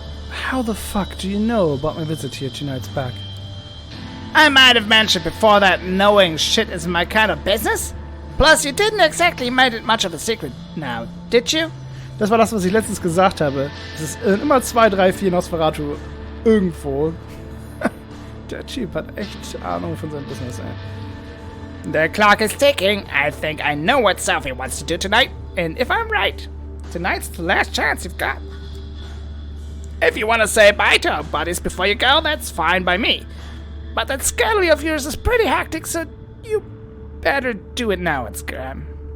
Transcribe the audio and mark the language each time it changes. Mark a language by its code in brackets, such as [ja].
[en] How the fuck do you know about my visit here 2 nights back? I might have mentioned before that knowing shit is my kind of business. Plus, you didn't exactly make it much of a secret now, did you? [de] Das war das, was ich letztens gesagt habe. Es ist immer 2, 3, 4 Nosferatu irgendwo. Der Typ hat echt Ahnung von seinem Business, ey. [en] The clock is ticking. I think I know what Sophie wants to do tonight. And if I'm right, tonight's the last chance you've got. If you want to say bye to our buddies before you go, that's fine by me. But that scullery of yours is pretty hectic, so you better do it now, it's Graham.